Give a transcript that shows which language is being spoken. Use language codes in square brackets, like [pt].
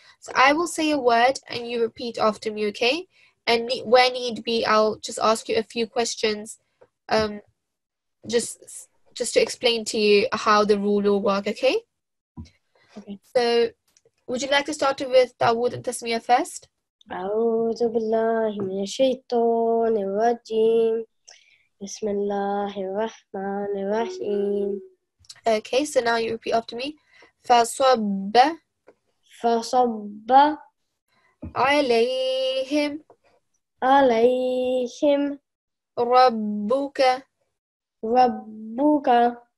[en] So I will say a word and you repeat after me, okay? And where need be, I'll just ask you a few questions, just to explain to you how the rule will work, okay? Okay. So would you like to start with Dawood and Tasmiyah first? [ar] أعوذ بالله من الشيطان الرجيم. بسم الله الرحمن الرحيم. [en] Okay, so now you repeat after me. [ar] فَصَبَّ فصب عَلَيْهِمْ عليهم رَبُّكَ ربك